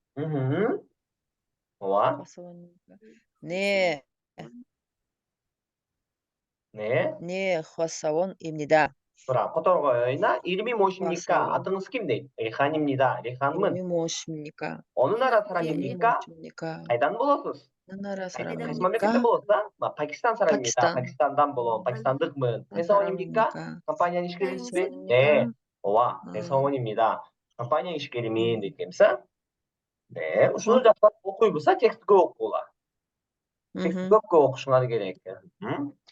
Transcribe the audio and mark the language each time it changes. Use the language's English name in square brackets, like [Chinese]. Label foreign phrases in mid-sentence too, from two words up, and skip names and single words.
[Korean] 와? 네. 네. 네, 회사원입니다. 그럼 거꾸로거나 이름이 무엇입니까? 아등스 김네. 리한입니다. 리한은 이름이 무엇입니까? 어느 나라 사람입니까? [Kyrgyz] айдан болосуз? [Korean] 어느 나라 [Kyrgyz] кайсы [Korean] 사람입니까? [Kyrgyz] мамлекетте болосузда? Пакистан 사람입니다. Пакистан. пакистандан болом. пакистандыкмын. 회사원입니까? компанияның ишкерисизби? [Korean] 네. ооба. 회사원입니다. [Kyrgyz] компания ишкеримин дейт экенбиз. [Korean] 네. [Kyrgyz] ушуну жакшыраак окуйбуз, текстти көп окугула. текстти көп окушуңар керек.